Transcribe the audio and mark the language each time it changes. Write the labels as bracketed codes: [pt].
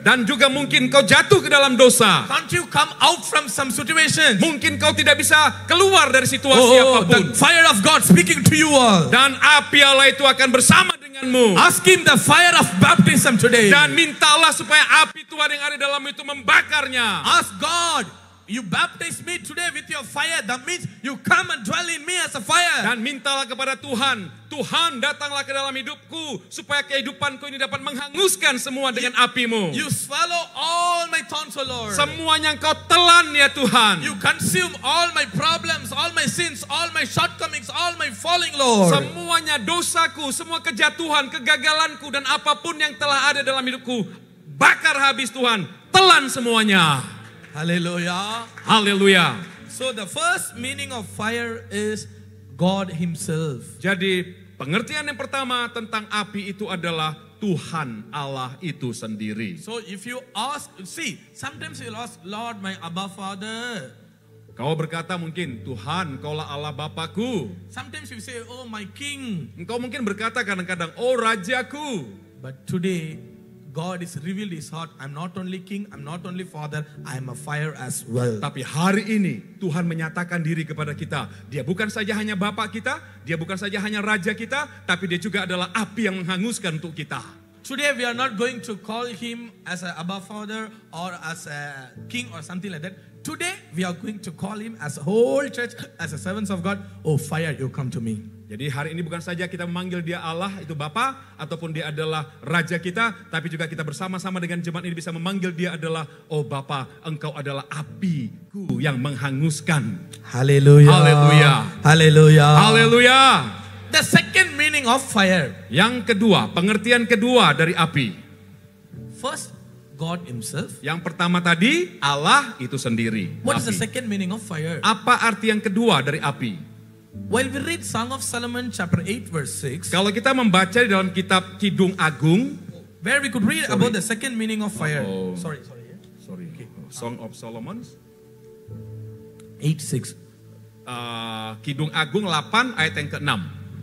[id] Dan juga mungkin kau jatuh ke dalam dosa. [en] Can't you come out from some situations? [id] Mungkin kau tidak bisa keluar dari situasi Oh, apapun. [en] the fire of God speaking to you all. [id] Dan api Allah itu akan bersama denganmu. [en] Ask him the fire of baptism today. [id] Dan mintalah supaya api Tuhan yang ada dalam itu membakarnya. [en] Ask God, you baptize me today with your fire. That means you come and dwell in me as a fire. [id] Dan mintalah kepada Tuhan, Tuhan datanglah ke dalam hidupku supaya kehidupanku ini dapat menghanguskan semua dengan apimu. [en] You swallow all my thorns, O Lord. [id] Semuanya engkau telan ya Tuhan. [en] You consume all my problems, all my sins, all my shortcomings, all my falling, Lord. [id] Semuanya dosaku, semua kejatuhan, kegagalanku dan apapun yang telah ada dalam hidupku, bakar habis Tuhan, telan semuanya. [en] Hallelujah. [id] Haleluya. [en] So the first meaning of fire is God himself. [id] Jadi pengertian yang pertama tentang api itu adalah Tuhan Allah itu sendiri. [en] So if you ask, see, sometimes you'll ask, Lord, my Abba Father. [id] Kau berkata mungkin, Tuhan, kaulah Allah Bapakku. [en] Sometimes you say, oh my King. [id] Engkau mungkin berkata kadang-kadang, oh Rajaku. [en] But today, God is revealed his heart. I'm not only king, I'm not only father, I'm a fire as well. [id] Tapi hari ini Tuhan menyatakan diri kepada kita. Dia bukan saja hanya Bapa kita, dia bukan saja hanya Raja kita, tapi dia juga adalah api yang menghanguskan untuk kita. [en] Today we are not going to call him as a Abba Father or as a king or something like that. Today we are going to call him as a whole church, as a servants of God. Oh fire, you come to me. [id] Jadi hari ini bukan saja kita memanggil dia Allah, itu Bapa, ataupun dia adalah Raja kita, tapi juga kita bersama-sama dengan jemaat ini bisa memanggil dia adalah, oh Bapa, engkau adalah apiku yang menghanguskan. [en] Hallelujah. Hallelujah. Hallelujah. [id] Haleluya. [en] The second meaning of fire. [id] Yang kedua, pengertian kedua dari api. [en] First, God himself. [id] Yang pertama tadi, Allah itu sendiri. [en] What is the [id] Api. [en] second meaning of fire? [id] Apa arti yang kedua dari api? [en] While we read Song of Solomon chapter 8 verse 6, [id] Kalau kita membaca di dalam kitab Kidung Agung, [en] where we could read about the second meaning of fire. Oh. Sorry. Song of Solomon, 8:6. [id] Kidung Agung 8 ayat yang ke-6.